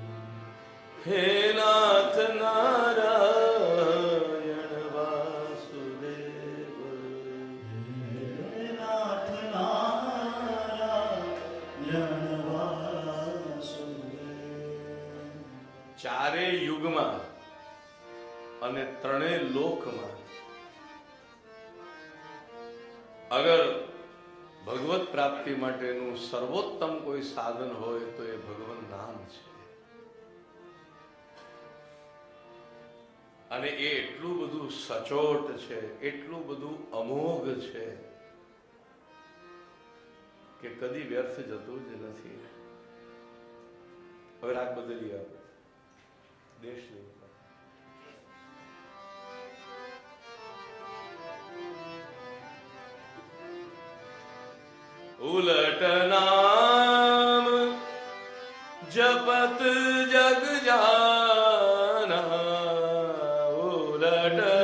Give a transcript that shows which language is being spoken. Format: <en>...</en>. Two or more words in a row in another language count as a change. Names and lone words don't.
<sa>हे नाथ नारायण वासुदेव हे नाथ नारायण वासुदेव</sa> <gu>ચારે યુગમાં અને ત્રણેય લોકમાં અગર ભગવત પ્રાપ્તિ માટેનું સર્વોત્તમ કોઈ સાધન હોય તો એ ભગવાન નામ છે અને એ એટલું બધું સચોટ છે, એટલું બધું અમોઘ છે કે કદી વ્યર્થ જતું જ નથી. હવે રાગ બદલી આપો દેશની ઉપર.</gu> <awa>उलट नाम जपत जग जाना उलट</awa>